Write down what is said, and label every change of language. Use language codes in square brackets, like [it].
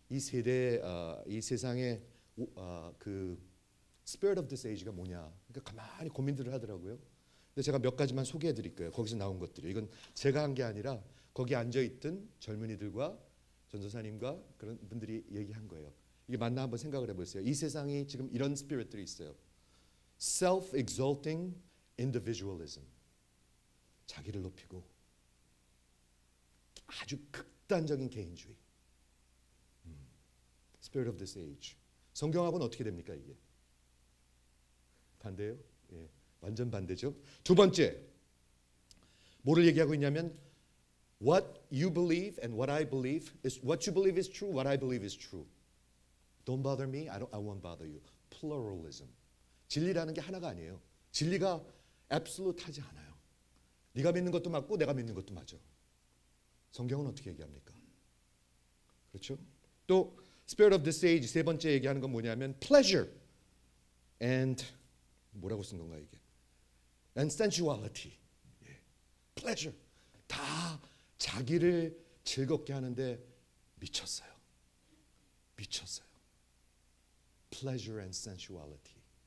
[ko] 이 세대, 이 세상의 그 [en] spirit of this age [ko] 가 뭐냐? 그러니까 가만히 고민들을 하더라고요. 근데 제가 몇 가지만 소개해 드릴 거예요. 거기서 나온 것들이. 이건 제가 한 게 아니라 거기 앉아있던 젊은이들과 전도사님과 그런 분들이 얘기한 거예요. 이게 맞나 한번 생각을 해보세요. 이 세상이 지금 이런 스피릿들이 있어요. [en] Self-exalting individualism. [ko] 자기를 높이고 아주 극단적인 개인주의. [en] Spirit of this age. [ko] 성경하고는 어떻게 됩니까 이게? 반대요? 예, 완전 반대죠. 두 번째, 뭐를 얘기하고 있냐면 [en] What you believe and what I believe is what you believe is true. What I believe is true. Don't bother me. I won't bother you. Pluralism. [ko] 진리라는 게 하나가 아니에요. 진리가 absolute하지 않아요. 네가 믿는 것도 맞고 내가 믿는 것도 맞아. 성경은 어떻게 얘기합니까? 그렇죠? 또 [en] Spirit of this age [ko] 세 번째 얘기하는 건 뭐냐면 [en] pleasure and [ko] 뭐라고 쓴 건가 이게? [en] and sensuality. 예. pleasure. [ko] 다 자기를 즐겁게 하는데 미쳤어요. 미쳤어요. [en] pleasure and sensuality.